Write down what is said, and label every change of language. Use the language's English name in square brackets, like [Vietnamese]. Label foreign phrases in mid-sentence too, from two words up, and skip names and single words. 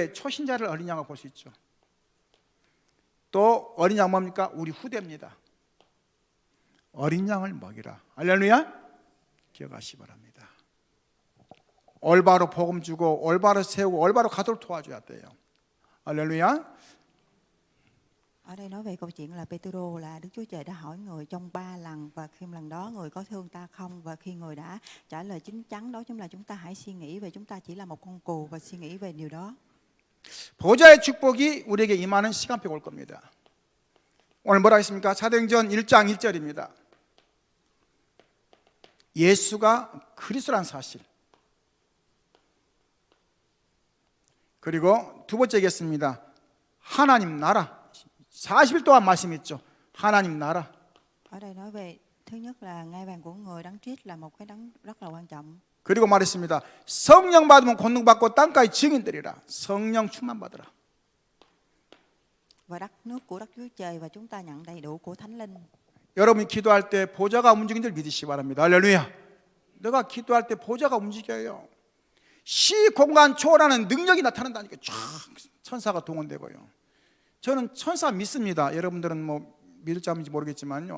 [Korean] 교회 초신자를 어린 양으로 볼 수 있죠. 또 어린 양 뭡니까? 우리 후대입니다. 어린 양을 먹이라. 할렐루야. 기억하시기 바랍니다. 올바로 복음 주고 올바로 세우고 올바로 가도록 도와줘야 돼요. 할렐루야. [Vietnamese] Ở đây nói về câu chuyện là Pêtêrô, là Đức Chúa Trời đã hỏi người trong 3 lần, và khi lần đó người có thương ta không, và khi người đã trả lời chín chắn đó, chúng ta hãy suy nghĩ về chúng ta chỉ là một con cừu và suy nghĩ về điều đó. [Korean] 보좌의 축복이 우리에게 임하는 시간표가 올 겁니다. 오늘 뭐라 했습니까? 사도행전 1장 1절입니다. 예수가 그리스도라는 사실. 그리고 두 번째 얘기했습니다. 하나님 나라. 40일 동안 말씀했죠. 하나님 나라. [Vietnamese] Ở đây nói về thứ nhất là ngai vàng của người đấng Christ là một cái đấng rất là quan trọng. [Korean] 그리고 말했습니다. 성령 받으면 권능 받고 땅까지 증인되리라. 성령 충만 받으라. [Vietnamese] Và đất nước của Đức Chúa Trời, và chúng ta nhận đầy đủ của Thánh Linh. [Korean] 여러분이 기도할 때 보좌가 움직이는 줄 믿으시기 바랍니다. 할렐루야. 내가 기도할 때 보좌가 움직여요. 시공간 초월하는 능력이 나타난다니까 쫙 천사가 동원되고요. 저는 천사 믿습니다. 여러분들은 뭐 믿을지 안 믿을지 모르겠지만요.